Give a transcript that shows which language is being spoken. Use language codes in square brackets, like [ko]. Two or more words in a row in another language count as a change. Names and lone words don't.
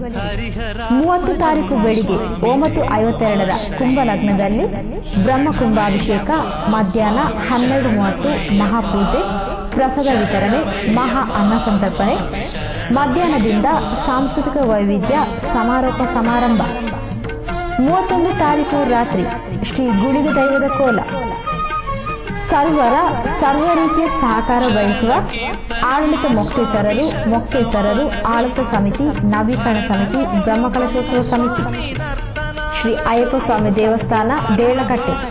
[kn] 30 ತಾರೀಕು ಬೆಳಿಗ್ಗೆ 9:52 ಕುಂಭಲಗ್ನದಲ್ಲಿ ಬ್ರಹ್ಮಕುಂಭಾಭಿಷೇಕ, ಮಧ್ಯಾಹ್ನ 12:30 ಮಹಾಪೂಜೆ, ಪ್ರಸಾದ ವಿತರಣೆ, ಮಹಾ ಅನ್ನ ಸಂತರ್ಪಣೆ, ಮಧ್ಯಾಹ್ನದಿಂದ ಸಾಂಸ್ಕೃತಿಕ ವೈವಿಧ್ಯ ಸಮಾರೋಪ ಸಮಾರಂಭ. 31 ತಾರೀಕು ರಾತ್ರಿ ಶ್ರೀ ಗುಳಿಗ ದೈವದ ಕೋಲ. ಸರ್ವ ರೀತಿಯ ಸಹಕಾರ ಬಯಸುವ ಆಡಳಿತ ಮೊಕ್ತೇಸರರು, ಆಡಳಿತ ಸಮಿತಿ, ನವೀಕರಣ ಸಮಿತಿ, ಬ್ರಹ್ಮಕಲಶೋತ್ಸವ ಸಮಿತಿ, ಶ್ರೀ ಅಯ್ಯಪ್ಪ ಸ್ವಾಮಿ ದೇವಸ್ಥಾನ ದೇಳಕಟ್ಟೆ.